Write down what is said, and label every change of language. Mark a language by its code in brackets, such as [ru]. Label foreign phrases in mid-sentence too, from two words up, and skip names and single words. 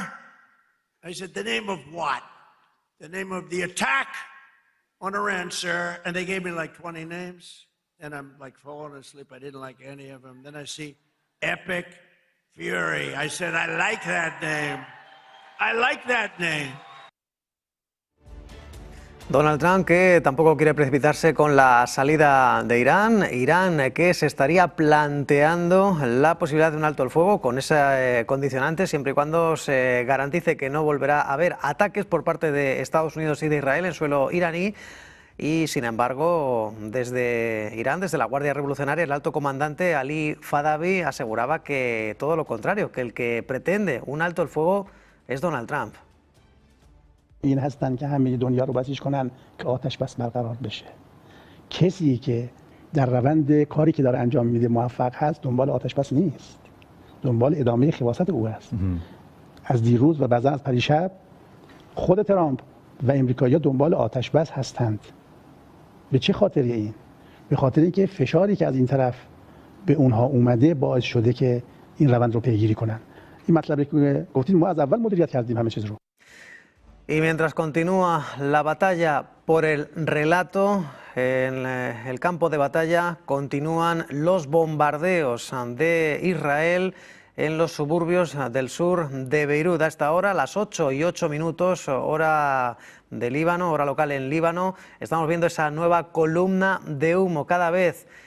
[en] I said, the name of what? The name of the attack on Iran, sir. And they gave me like 20 names. And I'm like falling asleep. I didn't like any of them. Then I see Epic Fury. I said, I like that name. I like that name. [es] Donald Trump que tampoco quiere precipitarse con la salida de Irán. Irán que se estaría planteando la posibilidad de un alto el fuego con ese condicionante siempre y cuando se garantice que no volverá a haber ataques por parte de Estados Unidos y de Israel en suelo iraní. Y sin embargo, desde Irán, desde la Guardia Revolucionaria, el alto comandante Ali Fadavi aseguraba que todo lo contrario, que el que pretende un alto el fuego es Donald Trump. [fa] این هستن که همه دنیا رو بسیج کنن که آتش بس برقرار بشه. کسی که در روند کاری که داره انجام میده موفق هست دنبال آتش بس نیست. دنبال ادامه خباثت او است. از دیروز و بعضا از پریشب خود ترامپ و امریکایی‌ها دنبال آتش بس هستند. به چه خاطری این؟ به خاطر اینکه فشاری که از این طرف به اونها اومده باعث شده که این روند رو پیگیری کنن. این مطلبی که گفتید ما از اول مدیریت کردیم همه چیز رو. [es] Y mientras continúa la batalla por el relato, en el campo de batalla continúan los bombardeos de Israel en los suburbios del sur de Beirut. A esta hora, las 8:08, hora de Líbano, hora local en Líbano, estamos viendo esa nueva columna de humo cada vez